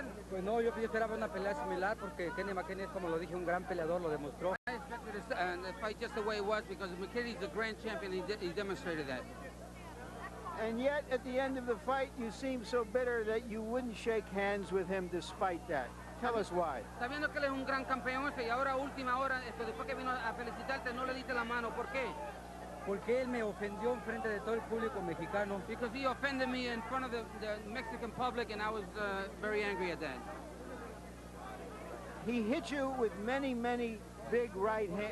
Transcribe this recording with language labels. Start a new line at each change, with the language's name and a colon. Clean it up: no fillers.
Spanish: Pues no, yo esperaba una pelea similar porque Kenny McKinney, como lo dije, un gran peleador, lo demostró.
English: I expected the fight just the way it was because McKinney's the grand champion. He demonstrated that. And yet, at the end of the fight, you seemed so bitter that you wouldn't shake hands with him despite that. Tell us why.
Spanish: Sabiendo que él es un gran campeón y ahora a última hora, después que vino a felicitarte, no le diste la mano. ¿Por qué? Porque él me ofendió en frente de todo el público mexicano.
English: Because he offended me in front of the Mexican public, and I was very angry at that. He hit you with many, many big right hands.